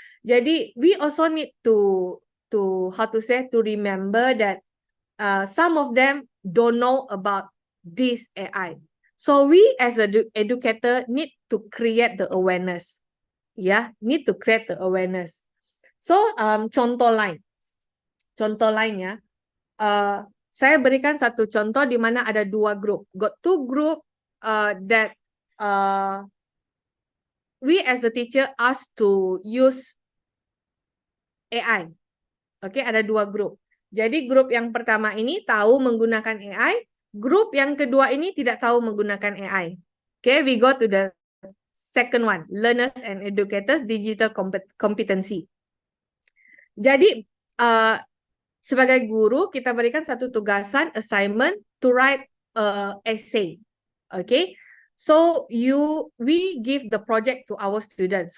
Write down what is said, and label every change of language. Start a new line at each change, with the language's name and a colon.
English: Jadi we also need to how to say, to remember that some of them don't know about this AI. So we as an educator need to create the awareness. Yeah, need to create the awareness.
Malay: So contoh lain ya. Saya berikan satu contoh di mana ada dua grup.
English: Got two group that we as a teacher asked to use AI.
Malay: Oke, ada dua grup. Jadi grup yang pertama ini tahu menggunakan AI, grup yang kedua ini tidak tahu menggunakan AI.
English: Oke, we go to the second one, learners and educators digital competency.
Malay: Jadi sebagai guru kita berikan satu tugasan
English: assignment to write essay. Okay, so we give the project to our students.